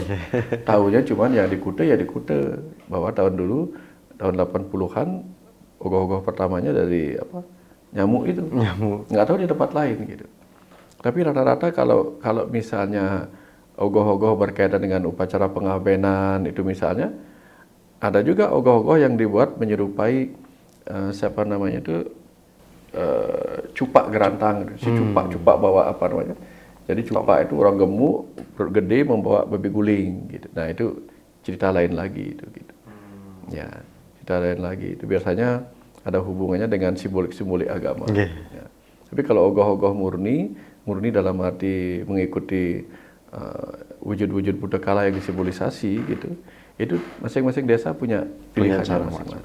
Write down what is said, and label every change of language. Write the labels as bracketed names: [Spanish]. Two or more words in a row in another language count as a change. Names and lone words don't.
[Indonesian] Tahunya cuman ya di Kute, bahwa tahun dulu, tahun 80-an, ogoh-ogoh pertamanya dari apa? Nyamuk itu. Nyamuk. Nggak tahu di tempat lain gitu. Tapi rata-rata kalau misalnya ogoh-ogoh berkaitan dengan upacara pengabenan itu misalnya, ada juga ogoh-ogoh yang dibuat menyerupai siapa namanya itu cupak gerantang. Si cupak bawa apa namanya? Jadi cupak itu orang gemuk, perut gede membawa babi guling gitu. Nah itu cerita lain lagi itu gitu. Ya, cerita lain lagi itu biasanya ada hubungannya dengan simbolik-simbolik agama. Ya. Tapi kalau ogoh-ogoh murni dalam arti mengikuti wujud-wujud putakala yang disimbolisasi gitu, itu masing-masing desa punya pilihannya masing-masing.